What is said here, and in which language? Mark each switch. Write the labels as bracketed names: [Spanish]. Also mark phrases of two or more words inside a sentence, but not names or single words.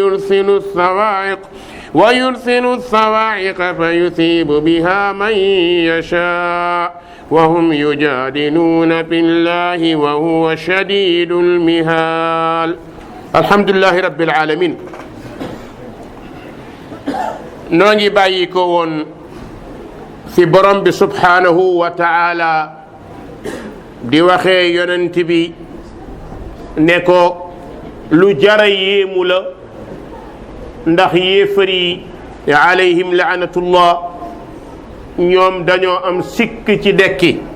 [Arabic] ويرسل الصواعق فيصيب بها من يشاء وهم يجادلون في الله وهو شديد المحال الحمد لله رب العالمين [Wolof] noo ngi bàyyi ko woon fi borom bi [Arabic] سبحانه وتعالى [Wolof] di waxee yonent bi ne ko lu jara yéemu la ndax yéefar yi [Arabic] عليهم لعنة الله [Wolof] ñoom dañoo am sikk ci dekki